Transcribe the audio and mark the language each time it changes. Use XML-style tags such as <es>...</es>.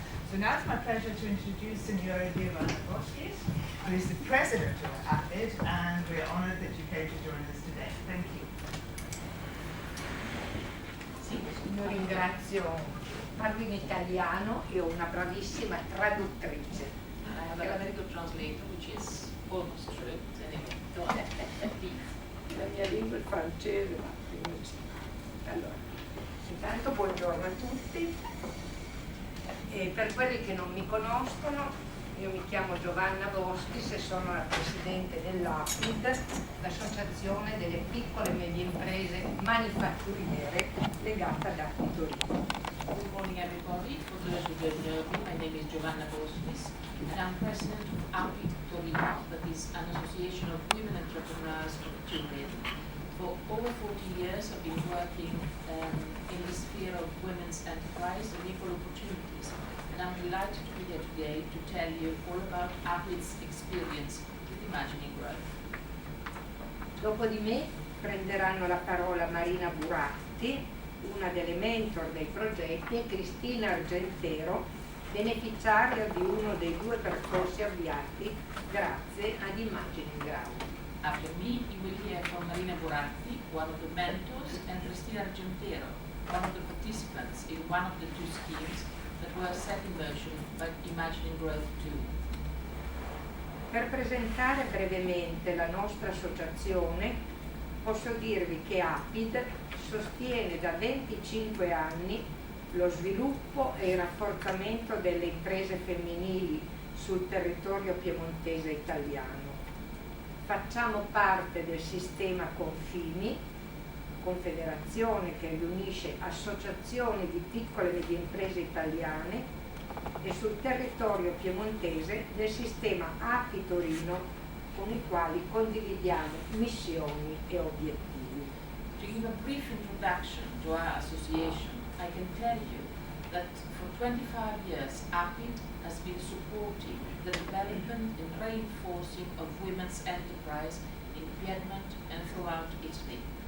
<en>So now it's my pleasure to introduce Signora Giovanna Boschis, who is the president of APID, and we're honored that you came to join us today. Thank you.</en> <it>Sì, io ringrazio, parlo in italiano e ho una bravissima traduttrice.</it> <en>I have a very good translator, which is almost true. Anyway, go on.</en> <it>La mia lingua è il francese, ma quindi sì. Allora, intanto buongiorno a tutti. E per quelli che non mi conoscono, io mi chiamo Giovanna Boschis e sono la presidente dell'APID, l'associazione delle piccole e medie imprese manifatturiere legata ad Acqui Torino.</it> <en>Good morning, everybody. For the pleasure to know me. My name is Giovanna Bosnis, and I'm president of API Torino, that is an association of women entrepreneurs of Turin. For over 40 years, I've been working in the sphere of women's enterprise and equal opportunities, and I'm delighted to be here today to tell you all about API's experience with Imagining Growth.</en> <it>Dopo di me prenderanno la parola Marina Buratti, una delle mentor dei progetti, e Cristina Argentero, beneficiaria di uno dei 2 percorsi avviati grazie ad Imagining Growth.</it> <en>After me, you will hear from Marina Buratti, one of the mentors, and Cristina Argentero, one of the participants in one of the 2 schemes that were set in motion by Imagining Growth 2.</en> <it>Per presentare brevemente la nostra associazione, posso dirvi che APID sostiene da 25 anni lo sviluppo e il rafforzamento delle imprese femminili sul territorio piemontese italiano. Facciamo parte del sistema Confimi, confederazione che riunisce associazioni di piccole e medie imprese italiane, e sul territorio piemontese del sistema API Torino, con i quali condividiamo missioni e obiettivi.</it> <en>To give a brief introduction to our association, I can tell you that for 25 years APID has been supporting the development and reinforcing of women's enterprise in Piedmont and throughout Italy.</en>